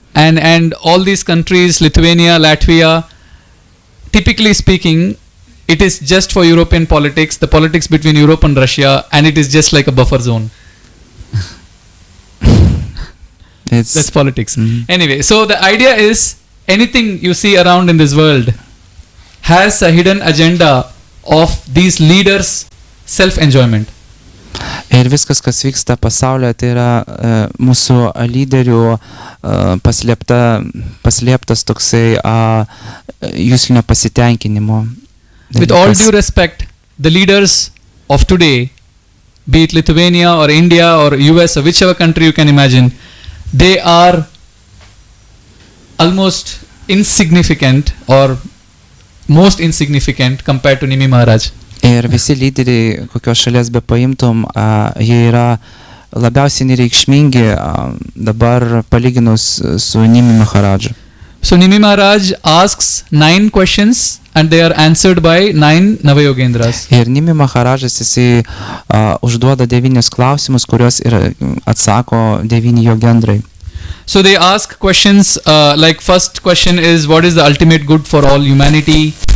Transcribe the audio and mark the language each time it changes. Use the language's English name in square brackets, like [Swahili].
[English] And all these countries, Lithuania, Latvia, typically speaking, it is just for European politics, the politics between Europe and Russia, and it is just like a buffer zone. That's politics. Anyway, so the idea is anything you see around in this world has a hidden agenda of these leaders' self-enjoyment. [Lithuanian] Ir viskas, kas vyksta pasaulyje, tai yra mūsų lyderių paslėptas toksai juslinio pasitenkinimo. [English] With all due respect, the leaders of today, be it Lithuania or India or US or whichever country you can imagine, they are almost insignificant or most insignificant compared to Nimi Maharaj. [Lithuanian] Ir visi lyderiai, kokios šalies be paimtum, jie yra labiausiai nereikšmingi dabar palyginus su Nimi Maharadžu. [English] So Nimi Maharaj asks 9 questions and they are answered by 9 Navayogendras. [Lithuanian] Ir Nimi Maharadžas jisai užduoda 9 klausimus, kuriuos ir atsako 9 jogendrai. [English] So they ask questions like first question is what is the ultimate good for all humanity?